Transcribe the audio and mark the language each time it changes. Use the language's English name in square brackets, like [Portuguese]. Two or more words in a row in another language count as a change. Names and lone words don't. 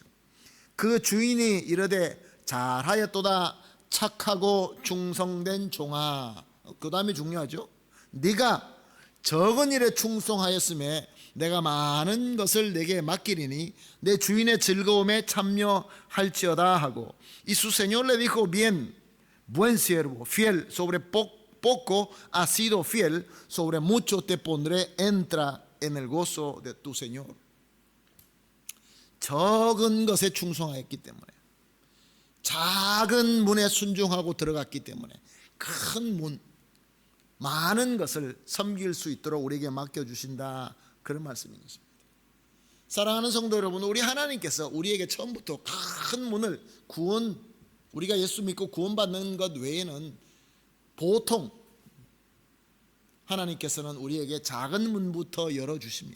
[Korean] 그 주인이 이르되 잘하였도다 착하고 충성된 종아. 그 다음이 중요하죠. 네가 적은 일에 충성하였음에 내가 많은 것을 내게 맡기리니 내 주인의 즐거움에 참여할지어다 하고, [Spanish] y su señor le dijo bien, buen siervo, fiel sobre poco has sido fiel, sobre mucho te pondré, entra en el gozo de tu señor. [Korean] 적은 것에 충성하였기 때문에, 작은 문에 순종하고 들어갔기 때문에 큰 문, 많은 것을 섬길 수 있도록 우리에게 맡겨주신다, 그런 말씀인 것입니다. 사랑하는 성도 여러분, 우리 하나님께서 우리에게 처음부터 큰 문을, 우리가 예수 믿고 구원받는 것 외에는 보통 하나님께서는 우리에게 작은 문부터 열어주십니다.